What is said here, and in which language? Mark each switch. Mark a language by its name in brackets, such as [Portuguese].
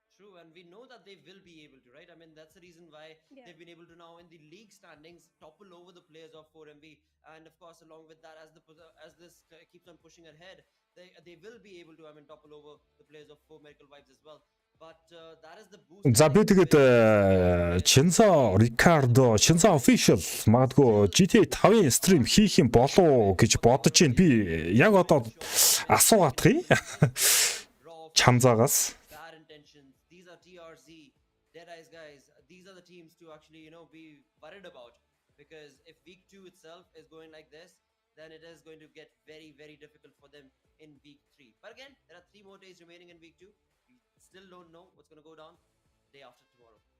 [English] True, and we know that they will be able to, right? I mean, that's the reason why they've been able to now in the league standings topple over the players of 4MB, and of course, along with that, as this keeps on pushing ahead, they will be able to, I mean, topple over the players of 4 Miracle Vibes as well. But that is the boost. [Mongolian] За би тэгээд Чинзо Рикардо, Чинзо official магадгүй GTA 5-ын стрим хийх юм болов гэж бодож байна. Би яг одоо асуугаадах Чамзаагаас. [English] Bad intentions. These are TRZ, Deadeye's guys. These are the teams to actually, be worried about. Because if week 2 itself is going like this, then it is going to get very, very difficult for them in week 3. But again, there are 3 more days remaining in week 2. We still don't know what's going to go down day after tomorrow.